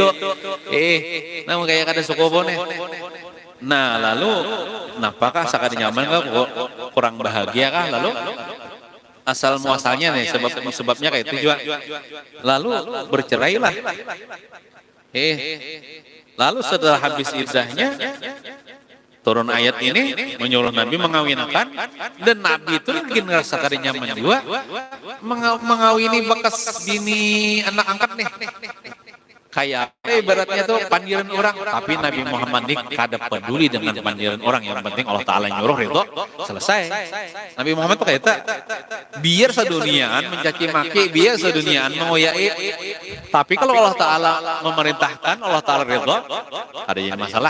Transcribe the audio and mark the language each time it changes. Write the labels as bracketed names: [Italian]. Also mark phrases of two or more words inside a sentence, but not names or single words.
[Banjar] Namun kayak ada suku putu nih. Nah, lalu apakah sakit nyaman kah kurang bahagia kah lalu asal muasalnya nih sebabnya kayak itu juga. [Indonesian] Lalu bercerailah. Lalu setelah habis iddahnya turun ayat ini menyuruh Nabi mengawinkan, dan Nabi itu mungkin ngerasa kada nyaman juga mengawini bekas bini anak angkat nih. [Banjar] Kayak ibaratnya tuh pandiran orang, tapi Nabi Muhammad ini kada peduli dengan pandiran orang, yang penting Allah Ta'ala nyuruh itu selesai. Nabi Muhammad tuh kayak biar seduniaan mencaci maki, biar seduniaan mengoyai, tapi kalau Allah Ta'ala memerintahkan, Allah Ta'ala ridho, ada yang masalah.